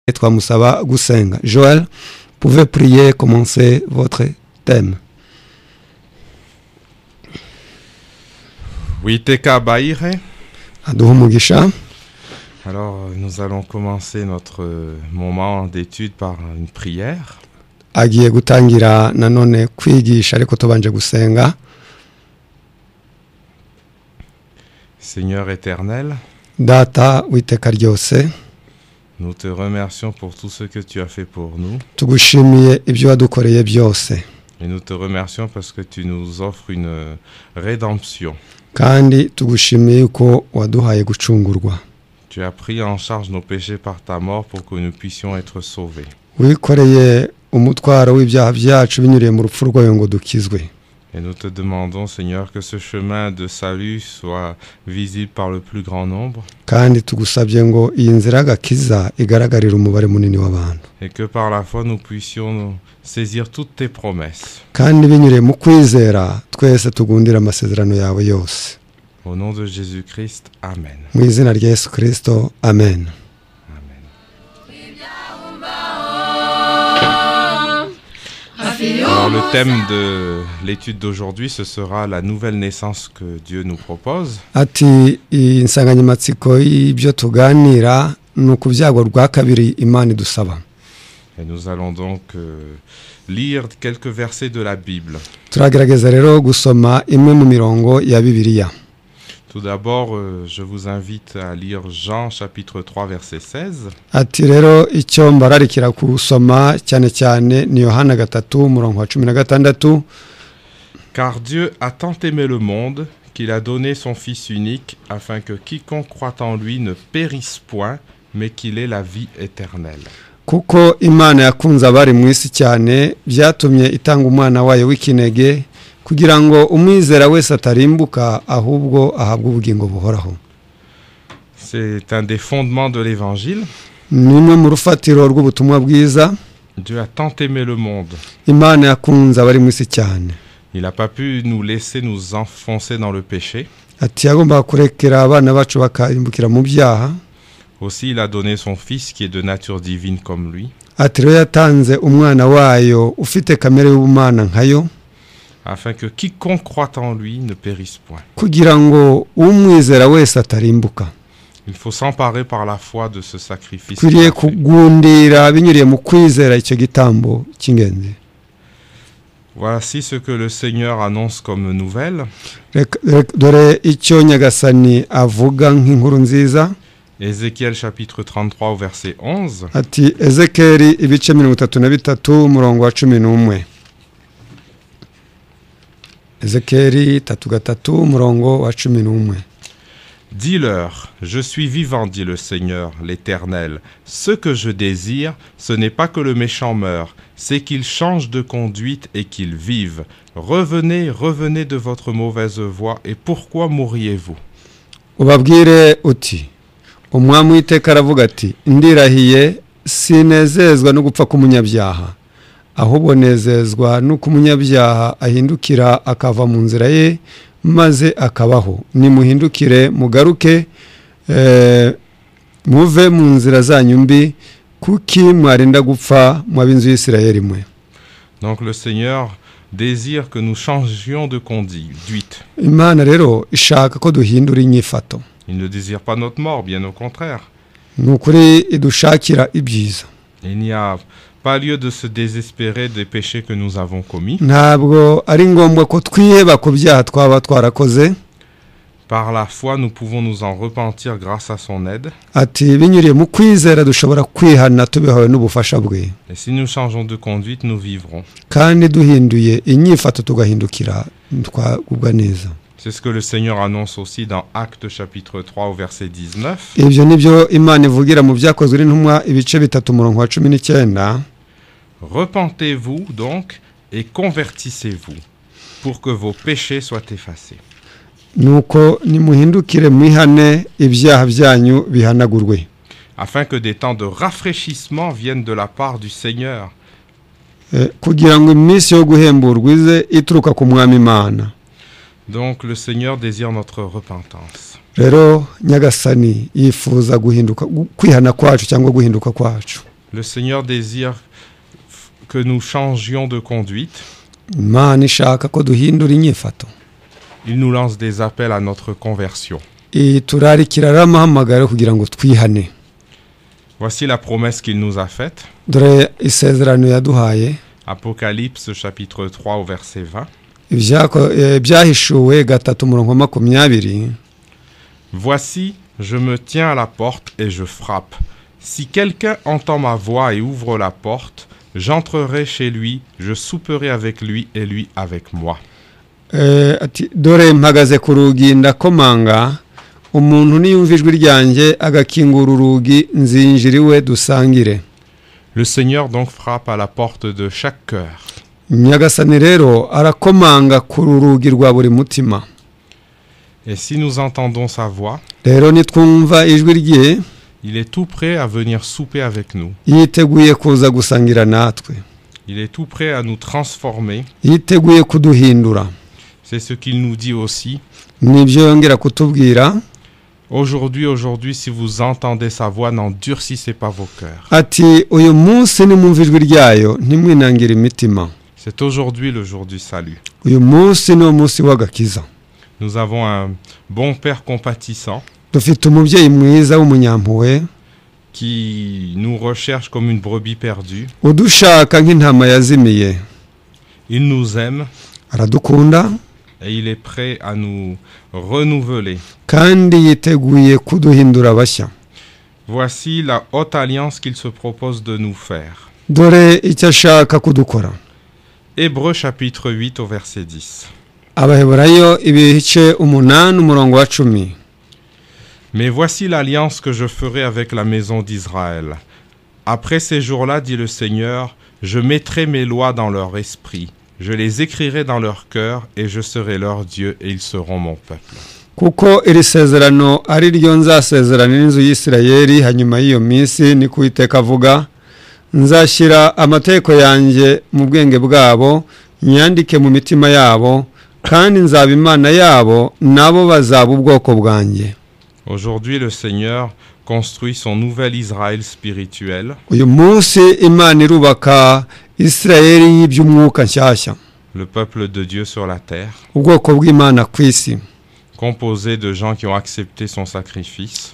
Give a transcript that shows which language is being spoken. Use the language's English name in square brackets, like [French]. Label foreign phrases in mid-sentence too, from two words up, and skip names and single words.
[Kinyarwanda] twamusaba gusenga. [French] Joël, pouvez prier, commencer votre thème. [Kinyarwanda] Witeka Baire. Aduha umugisha. [French] Alors, nous allons commencer notre moment d'étude par une prière. [Kinyarwanda] Agiye gutangira nanone kwigisha ariko tubanje gusenga. [French] Seigneur éternel, [Kinyarwanda] Data witeka ryose, [French] nous te remercions pour tout ce que tu as fait pour nous. [Kinyarwanda] tugushimiye ibyo wadukoreye byose. [French] Et nous te remercions parce que tu nous offres une rédemption. [Kinyarwanda] Kandi tugushimiye ko waduhaye gucungurwa. [French] Tu as pris en charge nos péchés par ta mort pour que nous puissions être sauvés. [Kinyarwanda] Wikoreye umutwaro w'ibyaha byacu binyuriye mu rupfu rwawe ngo dukizwe. [French] Et nous te demandons, Seigneur, que ce chemin de salut soit visible par le plus grand nombre. [Kinyarwanda] Kandi tugusabye ngo iyi nzira y'agakiza igaragarire umubare munini w'abantu. [French] Et que par la foi nous puissions saisir toutes tes promesses. [Kinyarwanda] Kandi binyuriye mu kwizera twese tugundira amasezerano yawe yose. [French] Au nom de Jésus-Christ, Amen. [Kinyarwanda] Mu izina rya Yesu Kristo, amen. [French] Alors le thème de l'étude d'aujourd'hui, ce sera la nouvelle naissance que Dieu nous propose. [Kinyarwanda] Ati insanganyamatsiko y'ibyo tuganira ni ukubyagwa rwa kabiri Imana idusaba. [French] Et nous allons donc lire quelques versets de la Bible. [Kinyarwanda] Turagerageza rero gusoma imwe mu mirongo ya Bibiliya. [French] Tout d'abord, je vous invite à lire Jean chapitre 3 verset 16. [Kinyarwanda] Ati rero icyo mbararikira kusoma cyane cyane ni Yohana 3:16. [French] Car Dieu a tant aimé le monde qu'il a donné son Fils unique afin que quiconque croit en lui ne périsse point, mais qu'il ait la vie éternelle. [Kinyarwanda] Kuko Imana yakunze abari mu isi cyane byatumye itanga umwana wayo w'ikinege kugira ngo umwizera wese atarimbuka ahubwo ahabwe ubugingo buhoraho. [French] C'est un des fondements de l'évangile. [Kinyarwanda] Nimwe mu rufatiro rw'ubutumwa bwiza. [French] Dieu a tant aimé le monde. [Kinyarwanda] Imana yakunze abari mu isi cyane. [French] Il n'a pas pu nous laisser nous enfoncer dans le péché. [Kinyarwanda] Ati yagomba kurekera abana bacu bakarimbukira mu byaha. [French] Aussi, il a donné son Fils qui est de nature divine comme lui. [Kinyarwanda] Ati rero yatanze umwana wayo ufite kamere y'ubumana nkayo. [French] Afin que quiconque croit en lui ne périsse point. [Kinyarwanda] Kugira ngo umwizera wese atarimbuka. [French] Il faut s'emparer par la foi de ce sacrifice. [Kinyarwanda] Kwiriye kugundira binyuriye mu kwizera icyo gitambo cy'ingenzi. [French] Voici ce que le Seigneur annonce comme nouvelle. [Kinyarwanda] Dore icyo Nyagasani avuga nk'inkuru nziza. [French] Ézéchiel chapitre 33 au verset 11. [Kinyarwanda] Ati Ezekeri ibice 33 umurongo wa 11. Ezekeri 3:3 umurongo wa 11. [French] Dis-leur, je suis vivant, dit le Seigneur, l'Éternel. Ce que je désire, ce n'est pas que le méchant meure, c'est qu'il change de conduite et qu'il vive. Revenez, revenez de votre mauvaise voie, et pourquoi mourriez-vous? [Kinyarwanda] Ubabwire uti, umwami w'iteka aravuga ati, ndirahiye sinezezwa no gupfa k'umunyabyaha, ahubwo nezezwa nuko umunyabyaha ahindukira akava mu nzira ye maze akabaho. Nimuhindukire mugaruke muve mu nzira zanyu mbi kuki mwarinda gupfa mw'ab'inzu y'Isirayeli mwe. [French] Donc le Seigneur désire que nous changions de conduite. [Kinyarwanda] Imana rero ishaka ko duhindura inyifato. [French] Il ne désire pas notre mort, bien au contraire. [Kinyarwanda] Nukuri idushakira ibyiza. [French] Il n'y a pas lieu de se désespérer des péchés que nous avons commis. [Kinyarwanda] Ntabwo ari ngombwa ko twiheba ku byaha twaba twarakoze. [French] Par la foi, nous pouvons nous en repentir grâce à son aide. [Kinyarwanda] Ati binyuriye mu kwizera dushobora kwihana tubihawe n'ubufasha bwe. [French] Et si nous changeons de conduite, nous vivrons. [Kinyarwanda] Kandi duhinduye inyifato tugahindukira twagubwa neza. [French] C'est ce que le Seigneur annonce aussi dans Actes chapitre 3 au verset 19. [Kinyarwanda] Ibyo nibyo Imana ivugira mu byakozwe n'intumwa ibice 3 umurongo wa 19. [French] Repentez-vous donc et convertissez-vous pour que vos péchés soient effacés. [Kinyarwanda] Nuko nimuhindukire mwihane ibyaha byanyu bihanagurwe. [French] Afin que des temps de rafraîchissement viennent de la part du Seigneur. [Kinyarwanda] Kugira ngo iminsi yo guhemburwa ize ituruka ku mwami Imana. [French] Donc le Seigneur désire notre repentance. [Kinyarwanda] Rero Nyagasani yifuza guhinduka kwihana kwacu cyangwa guhinduka kwacu. [French] Le Seigneur désire que nous changions de conduite. [Kinyarwanda] Imana ishaka ko duhindura inyifato. [French] Il nous lance des appels à notre conversion. [Kinyarwanda] Turarikira ramahamagara kugira ngo twihane. [French] Voici la promesse qu'il nous a faite. [Kinyarwanda] Dore isezerano yaduhaye. [French] Apocalypse chapitre 3 au verset 20. [Kinyarwanda] Byahishuwe 3:20. [French] Voici, je me tiens à la porte et je frappe. Si quelqu'un entend ma voix et ouvre la porte, j'entrerai chez lui, je souperai avec lui et lui avec moi. [Kinyarwanda] Dore mpagaze ku rugi ndakomanga, umuntu niyumva ijwi ryanjye agakingura urugi nzinjira iwe dusangire. [French] Le Seigneur donc frappe à la porte de chaque cœur. [Kinyarwanda] Nyagasani rero arakomanga ku rugi rwa buri mutima. [French] Et si nous entendons sa voix, [Kinyarwanda] rero nitwumva ijwi rye, [French] il est tout prêt à venir souper avec nous. [Kinyarwanda] Yiteguye kuza gusangira natwe. [French] Il est tout prêt à nous transformer. [Kinyarwanda] Yiteguye kuduhindura. [French] C'est ce qu'il nous dit aussi. [Kinyarwanda] Nibyo yongera kutubwira. [French] Aujourd'hui, si vous entendez sa voix, n'endurcissez pas vos cœurs. [Kinyarwanda] Ati uyu munsi nimumva ijwi ryayo ntimwinangire imitima. [French] C'est aujourd'hui le jour du salut. [Kinyarwanda] Uyu munsi ni umunsi w'agakiza. [French] Nous avons un bon Père compatissant [Kinyarwanda] Dufite umubyeyi mwiza w'umunyampuhwe [French] qui nous recherche comme une brebis perdue. [Kinyarwanda] Udushaka nk'intama yazimiye. [French] Il nous aime. [Kinyarwanda] Aradukunda. [French] Et il est prêt à nous renouveler. [Kinyarwanda] Kandi yiteguye kuduhindura bashya. [French] Voici la haute alliance qu'il se propose de nous faire. [Kinyarwanda] Dore icyo ashaka kudukora. [French] Hébreux chapitre 8 au verset 10. [Kinyarwanda] Abaheburayo ibice 8:10. [French] Mais voici l'alliance que je ferai avec la maison d'Israël. Après ces jours-là, dit le Seigneur, je mettrai mes lois dans leur esprit. Je les écrirai dans leur cœur et je serai leur Dieu et ils seront mon peuple. [Kinyarwanda] Kuko iri sezerano ari ryo nzasezerana n'inzu y'Isirayeli hanyuma y'iyo minsi ni Uwiteka avuga, nzashyira amategeko yanjye mu bwenge bwabo, nyandike mu mitima yabo, kandi nzaba Imana yabo, nabo bazaba ubwoko bwanjye. [French] Aujourd'hui, le Seigneur construit son nouvel Israël spirituel. [Kinyarwanda] Uyu munsi Imana irubaka Isirayeli y'iby'umwuka nshyashya. [French] Le peuple de Dieu sur la terre. [Kinyarwanda] Ubwoko bw'Imana ku isi. [French] Composé de gens qui ont accepté son sacrifice.